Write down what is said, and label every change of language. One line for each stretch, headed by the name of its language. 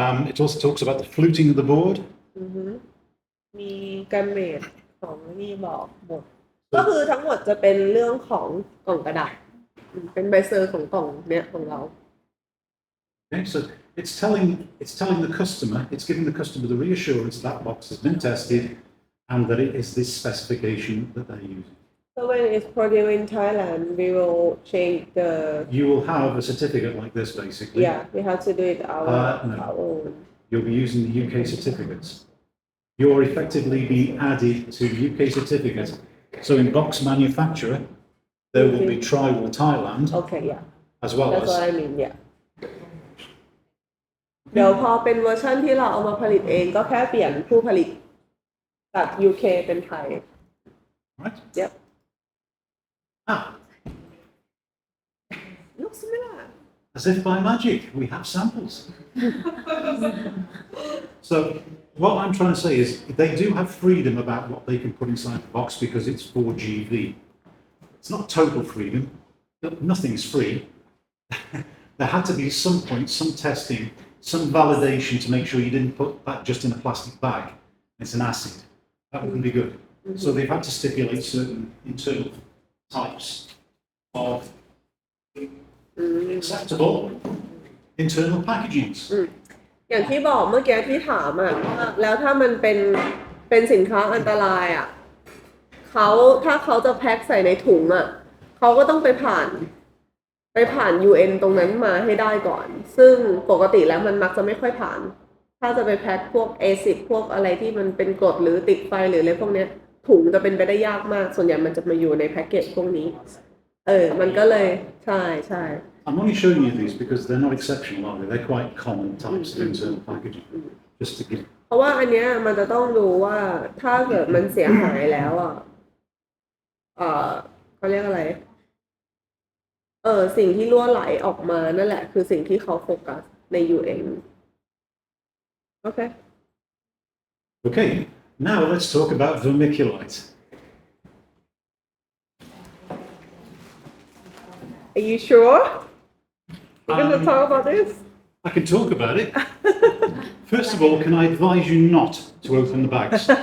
English: It also talks about the fluting of the board.
Thai: มีกันเมดของนี่บอกหมดก็คือทั้งหมดจะเป็นเรื่องของกล่องกระดาษเป็นใบเซอร์ของกล่องเนี้ยของเรา
English: Okay, so it's telling the customer, it's giving the customer the reassurance that box has been tested and that it is this specification that they're using. So when it's produced in Thailand, we will change the. You will have a certificate like this, basically. Yeah, we have to do it No. our own. You'll be using the UK certificates. You're effectively being added to the UK certificate. So in box manufacturer, there will be Tribal Thailand Okay, yeah. as well That's what as. I mean, yeah.
Thai: เดี๋ยวพอเป็นเวอร์ชันที่เราเอามาผลิตเองก็แค่เปลี่ยนผู้ผลิตจาก UK เป็นไทย
English: Right? Yep. Ah, Looks similar. as if by magic, we have samples. So what I'm trying to say is they do have freedom about what they can put inside the box because it's 4GV. it's not total freedom. Nothing's free. There had to be some point, some testing, some validation to make sure you didn't put that just in a plastic bag. It's an acid. That wouldn't be good. So they've had to stipulate certain internal types of acceptable internal packagings.
Thai: อย่างที่บอกเมื่อกี้ที่ถามอ่ะว่าแล้วถ้ามันเป็นสินค้าอันตรายอ่ะถ้าเขาจะแพ็คใส่ในถุงอ่ะเขาก็ต้องไปผ่าน UN ตรงนั้นมาให้ได้ก่อน ซึ่งปกติแล้วมันมักจะไม่ค่อยผ่าน ถ้าจะไปแพ็คพวก A10 พวกอะไรที่มันเป็นกรดหรือติดไฟหรืออะไรพวกเนี้ยถุงจะเป็นไปได้ยากมากส่วนใหญ่มันจะมาอยู่ในแพ็กเกจพวกนี้มันก็เลยใช่
English: I'm only showing you these because they're not exceptional, are they? They're quite common types of internal packaging. Just to give.
Thai: เพราะว่าอันเนี้ยมันจะต้องดูว่าถ้าเกิดมันเสียหายแล้วอ่ะเขาเรียกอะไรสิ่งที่รั่วไหลออกมานั่นแหละคือสิ่งที่เขาโฟกัสใน UN โอเค
English: Okay, now let's talk about vermiculite. Are you sure you're going to talk about this? I can talk about it. First of all, can I advise you not to open the bags?